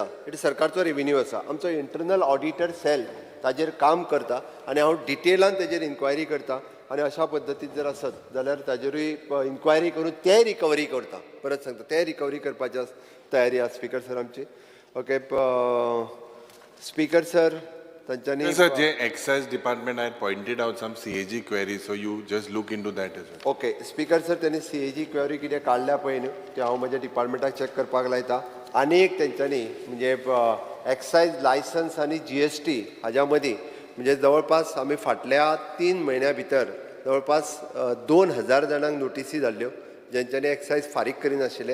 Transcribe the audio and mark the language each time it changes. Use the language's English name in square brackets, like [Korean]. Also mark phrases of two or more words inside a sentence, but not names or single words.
[Konkani] इट सर्कारचो रेविन्यू आसा. आमचो [English] internal auditor cell [Konkani] ताजेर काम करता आनी हांव डिटेलान ताजेर इन्क्वायरी करता. आनी अशा पद्दतीन जर आसत जाल्यार ताजेरूय इन्क्वायरी करून ते रिकवरी करता. परत सांगता ते रिकवरी करपाची तयारी आसा [English] Speaker sir [Konkani] आमची. [English] okay Speaker sir, तांच्यांनी Sir, the excise department had pointed out some CAG queries, so you just look into that as well. okay Speaker sir, [Konkani] त्यांनी CAG क्वेरी कितें काडल्या पळय न्हू ते हांव म्हज्या डिपार्टमेंटाक चॅक करपाक लायता. आनी एक तेंच्यांनी म्हणजे [English] excise licence [Konkani] आनी GST हाज्या मदीं म्हणजे जवळपास आमी फाटल्या 3 म्हयन्या भितर जवळपास 2000 जाणांक नोटिसी धाडल्यो जेंच्यांनी एक्सायज फारीक करिनाशिल्ले.